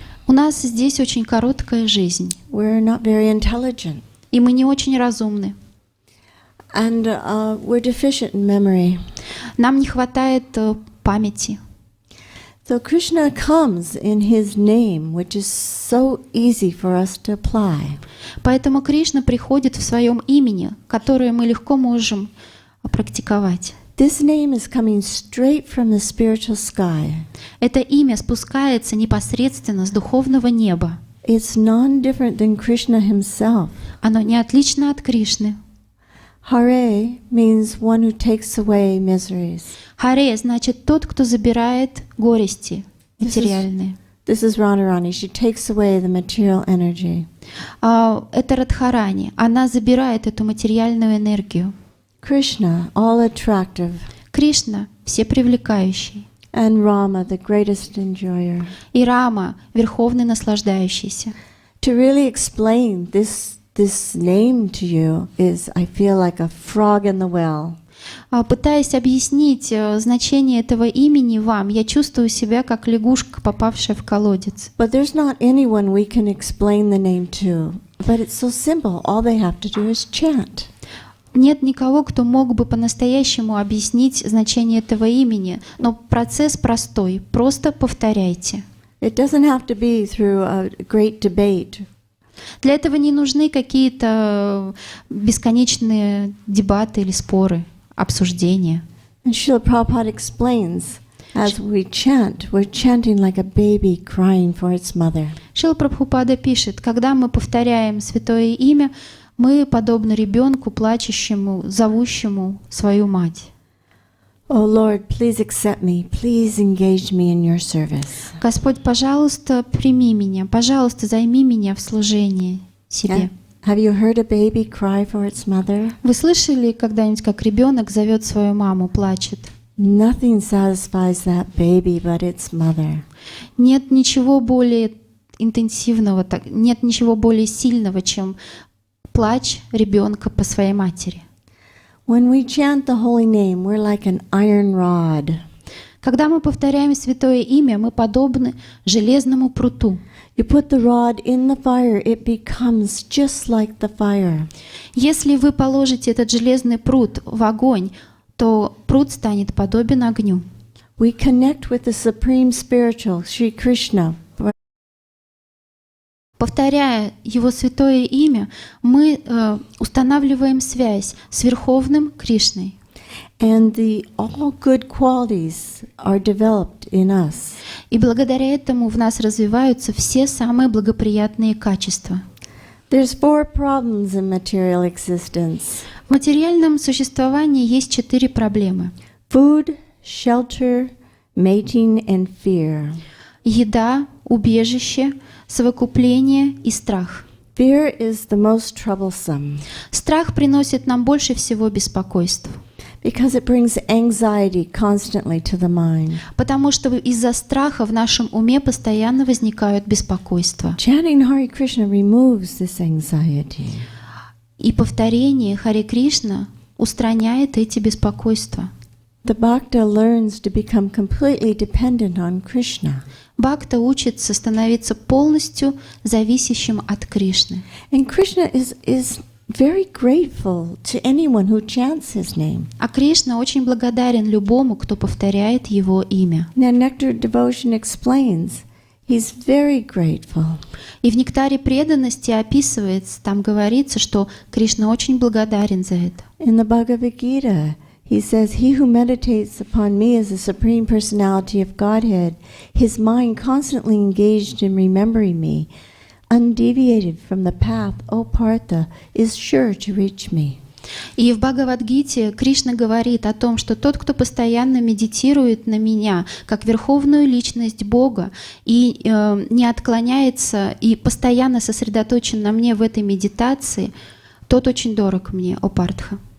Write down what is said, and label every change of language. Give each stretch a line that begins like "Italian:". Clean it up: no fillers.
Russian: У нас здесь очень короткая жизнь.
English: We're not very intelligent.
Russian: И мы не очень разумны.
English: And we're deficient in memory.
Russian: Нам не хватает памяти.
English: So Krishna comes in his name, which is so easy for us to apply.
Russian: Поэтому Кришна приходит в своем имени, которое мы легко можем практиковать.
English: This name is coming straight from the spiritual sky.
Russian: Это имя спускается непосредственно с духовного неба.
English: It's non-different than Krishna himself.
Russian: Оно не отлично от Кришны.
English: Hare means one who takes away miseries.
Russian: Харе значит тот, кто забирает горести материальные.
English: This is Radharani. She takes away the material energy.
Russian: Это Радхарани. Она забирает эту материальную энергию.
English: Krishna, all attractive.
Russian: Кришна всепривлекающий.
English: And Rama, the greatest enjoyer.
Russian: И Рама, верховный наслаждающийся.
English: To really explain this name to you is, I feel like a frog in the well.
Russian: Пытаясь объяснить значение этого имени вам, я чувствую себя как лягушка, попавшая в колодец.
English: But there's not anyone we can explain the name to. But it's so simple. All they have to do is chant.
Russian: Нет никого, кто мог бы по-настоящему объяснить значение этого имени, но процесс простой. Просто повторяйте.
English: It doesn't have to be through a great debate.
Russian: Для этого не нужны какие-то бесконечные дебаты или споры, обсуждения.
English: And Шрила Прабхупада explains, as we chant, we're chanting like a baby crying for its mother.
Russian: Шрила Прабхупада пишет, когда мы повторяем святое имя, мы подобны ребенку, плачущему, зовущему свою мать.
English: Oh Lord, please accept me. Please engage me in your service.
Russian: Господь, пожалуйста, прими меня, пожалуйста, займи меня в служении себе.
English: Have you heard a baby cry for its mother?
Russian: Вы слышали когда-нибудь, как ребенок зовет свою маму, плачет?
English: Nothing satisfies that baby but its mother.
Russian: Нет ничего более интенсивного, нет ничего более сильного, чем плач ребенка по своей матери.
English: When we chant the holy name, we're like an iron rod.
Russian: Когда мы повторяем святое имя, мы подобны железному пруту.
English: You put the rod in the fire, it becomes just like the fire.
Russian: Если вы положите этот железный прут в огонь, то прут станет подобен огню.
English: We connect with the supreme spiritual, Sri Krishna.
Russian: Повторяя его святое имя, мы устанавливаем связь с Верховным Кришной.
English: And all good qualities are developed in us.
Russian: И благодаря этому в нас развиваются все самые благоприятные качества.
English: There's 4 problems in material existence.
Russian: В материальном существовании есть 4 проблемы.
English: Food, shelter, mating and fear.
Russian: Еда, убежище, совокупление и страх.
English: Fear is the most troublesome.
Russian: Страх приносит нам больше всего беспокойств.
English: Because it brings anxiety constantly to the mind.
Russian: Потому что из-за страха в нашем уме постоянно возникают беспокойства.
English: Chanting Hare Krishna removes this anxiety.
Russian: И повторение Харе Кришна устраняет эти беспокойства.
English: The Bhakta learns to become completely dependent on Krishna.
Russian: Бхакта учится становиться полностью зависящим от Кришны.
English: And Krishna is very grateful to anyone who chants his name.
Russian: А Кришна очень благодарен любому, кто повторяет его имя.
English: Now, Nectar Devotion explains he's very grateful.
Russian: И в нектаре преданности описывается, там говорится, что Кришна очень благодарен за это.
English: In the Bhagavad Gita, he says, "He who meditates upon me as the Supreme Personality of Godhead, his mind constantly engaged in remembering me, undeviated from the path, O Partha, is sure to reach me."
Russian: И в Бхагавад-гите Кришна говорит о том, что тот, кто постоянно медитирует на меня, как верховную личность Бога, и не отклоняется, и постоянно сосредоточен на мне в этой медитации, тот очень дорог мне, о Партха.